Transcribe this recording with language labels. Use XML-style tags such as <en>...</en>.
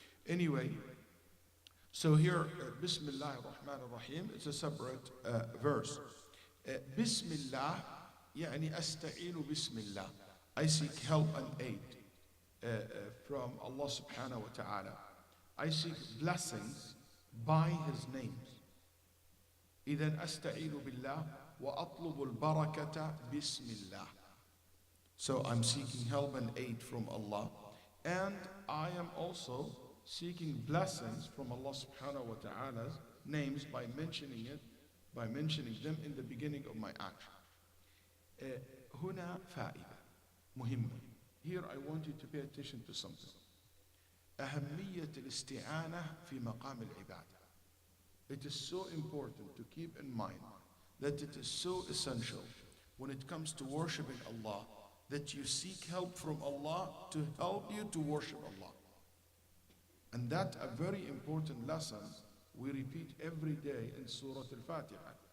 <en>Anyway, so here, Bismillah ar-Rahman ar-Rahim, it's a separate verse.</en> <ar>Bismillah, يعني أستعين Bismillah.</ar> <en>I seek help and aid from Allah subhanahu wa ta'ala. I seek blessings by His names.</en> <ar>إذن أستعين بالله وأطلب البركة Bismillah.</ar> <en>So I'm seeking help and aid from Allah, and I am also seeking blessings from Allah subhanahu wa ta'ala's names by mentioning them in the beginning of my action.</en> <ar>هنا فائدة مهمة.</ar> <en>Here I want you to pay attention to something.</en> <ar>أهمية الاستعانة في مقام العبادة.</ar> <en>It is so important to keep in mind that it is so essential when it comes to worshiping Allah that you seek help from Allah to help you to worship Allah. And that a very important lesson we repeat every day in Surah Al-Fatiha.</en>